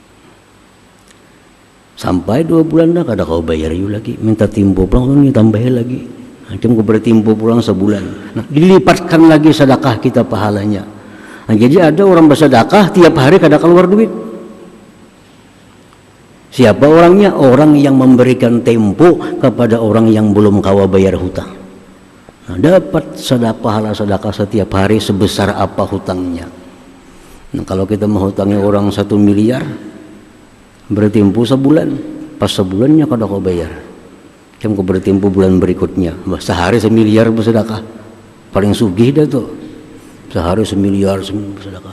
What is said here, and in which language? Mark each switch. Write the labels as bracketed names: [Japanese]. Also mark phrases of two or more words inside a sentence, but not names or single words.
[Banjar] Sampai 2 bulan dah kada kau bayar you lagi, minta timpo pulang, ini tambahin lagi. Macam kau beri timpo pulang sebulan. Nah, dilipatkan lagi sedekah kita pahalanya. Nah, jadi ada orang bersedekah tiap hari kada keluar duit. [Indonesian] Siapa orangnya? Orang yang memberikan tempo kepada orang yang belum kawa bayar hutang. Nah, dapat pahala sedekah setiap hari sebesar apa hutangnya. [Banjar] Nah, kalau kita menghutangi orang 1 miliar, bertempo sebulan, pas sebulannya kada kau bayar, kamu kau bertempo bulan berikutnya, sehari 1 miliar bersedekah, paling sugih dah tuh, sehari 1 miliar bersedekah.